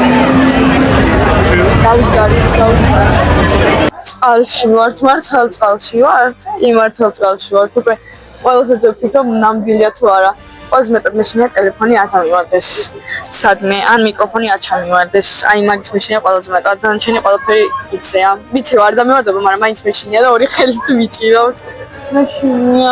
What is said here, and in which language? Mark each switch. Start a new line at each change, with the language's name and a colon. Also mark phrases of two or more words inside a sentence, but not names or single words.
Georgian: Alshi vart martal alshi vart. Imartal alshi vart. Უკვე ყველაფერზე ვფიქრობ ნამდვილია თუ არა. ყველაზე მეტად მეშინია ტელეფონი არ გამივარდეს. სადმე ან მიკროფონი არ ჩამივარდეს. აი მაგის მეშინია ყველაზე მეტად. დანარჩენი ყველაფერი იცეა. ვიცი არ დამევარდება, მაგრამ მაინც მეშინია და ორი ხელით ვიჭირავთ. მეშინია.